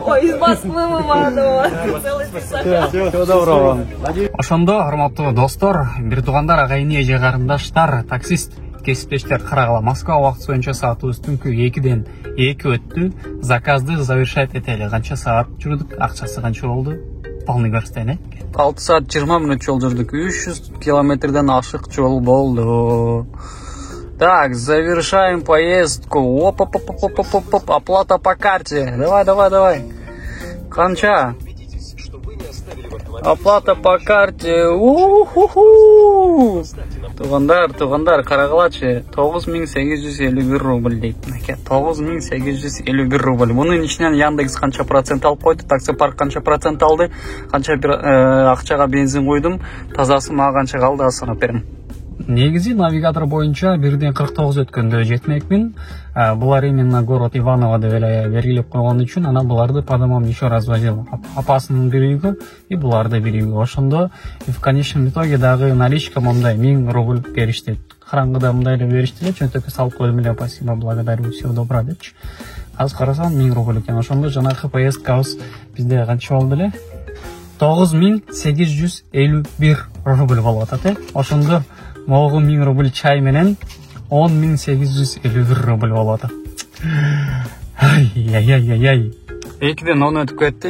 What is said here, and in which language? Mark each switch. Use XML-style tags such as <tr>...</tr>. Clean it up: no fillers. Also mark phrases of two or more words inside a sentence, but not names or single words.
<ru>Ой, из Москвы в Иваново. Целый спектакль. Всего доброго.</ru> <ky>Ошондо, урматтуу достор, бир туугандар, агайын, эже карындаштар, таксист, кесиптештер карагыла. Москва убакыты боюнча саатыбыз түнкү 2-ден 2 өттү.</ky> <ru>Заказды завершать</ru> <ky>этели. Канча саат жүрдүк, акчасы канча болду? Полный көрсөтөйүн. 6 саат 20 мүнөт жол жүрдүк. 300 километрден ашык жол болду.</ky> <ru>Так, завершаем поездку. Оп-оп-оп-оп-оп-оп-оп. Оплата по карте. Давай. Канча? Оплата по карте.</ru> <ky>У-ху-ху. Туугандар, карагылачы. 9851 рубль дейт. 9851 рубль. Мунун ичинен Яндекс канча процент алып койду, таксопарк канча процент алды, канча акчага бензин куйдум, тазасы мага канча калды, санап берем. Негизи навигатор боюнча 1:49 өткөндө жетмекмин. Булар</ky> <ru>именно город Иваново</ru> <ky>деп эле белгилеп койгон үчүн анан буларды</ky> <ru>по домам еще раз возил.</ru> <ky>Апасынын бир үйгө и буларды бир үйгө. Ошондо</ky> <ru>в конечном итоге</ru> <ky>дагы наличка мындай 1000 рубль беришти. Караңгыда мындай эле беришти эле, чөнтөккө салып койдум эле,</ky> <ru>спасибо, благодарю, всего доброго депчи.</ru> <ky>Аз карасам 1000 рубль экен. Ошондо жанагы поездкабыз бизде канча болду эле? 9851 рубль болуп атат. Ошондо могу 1000 рубль чай менен 10851 рубль болуп атат. Ай. 2-ден 10 өтүп кетти.</ky>